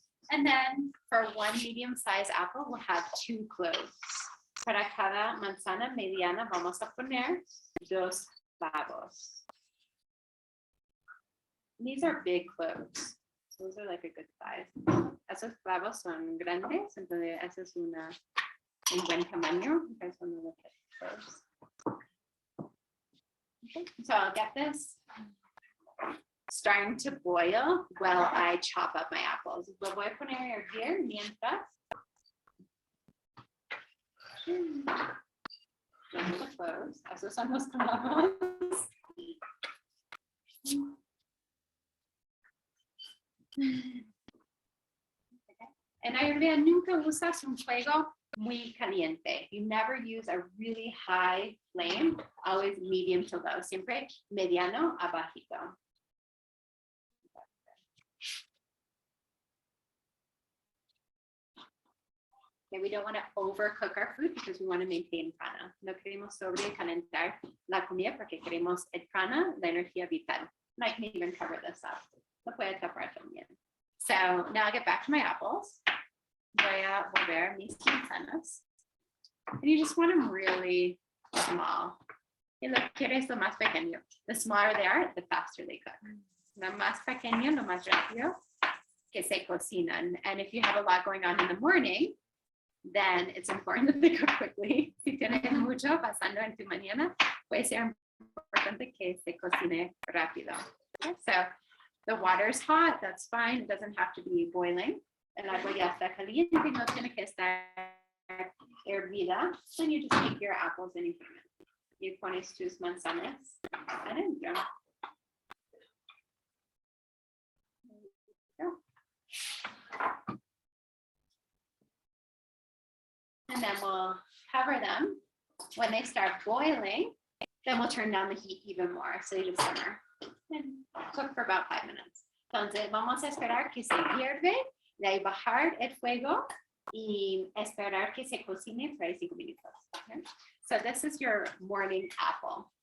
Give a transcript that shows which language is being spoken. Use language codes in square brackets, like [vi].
[en] And then for one medium-sized apple, we'll have 2 cloves. [es] Para cada manzana mediana vamos a poner 2 clavos. [en] These are big cloves. Those are like a good size. [es] Esos clavos son grandes, entonces esa es un buen tamaño. [en] You guys want to look at cloves. Okay, so I'll get this starting to boil while I chop up my apples. [es] Lo voy a poner a hervir mientras. Los cloves. Esos son los clavos. En Ayurveda nunca usas un fuego muy caliente. [en] You never use a really high flame, always medium to low, [es] siempre mediano a bajito. [en] Okay, we don't want to overcook our food because we want to maintain prana. [es] No queremos sobrecalentar la comida porque queremos el prana, la energía vital. [en] And I can even cover this up. [es] Lo puedo tapar también. [en] So now I'll get back to my apples. [es] Voy a volver mis manzanas. [en] And you just want them really small. [es] Y lo quieres lo más pequeño. [en] The smaller they are, the faster they cook. [es] Lo más pequeño, lo más rápido que se cocinan. [en] And if you have a lot going on in the morning, then it's important that they cook quickly. [es] Si tienes mucho pasando en tu mañana, puede ser importante que se cocine rápido. [en] Okay, so the water's hot, that's fine. It doesn't have to be boiling. [es] El agua ya está caliente, no tiene que estar hervida. [en] Then you just take your apples and you put them in. You [es] pones tus manzanas adentro. [en] And then we'll cover them. When they start boiling, then we'll turn down the heat even more. So you just simmer and cook for about 5 minutes. [es] Entonces vamos a esperar que se hierve, de ahí bajar el fuego y esperar que se cocine por 5 minutos. [en] Okay? So this is your morning apple.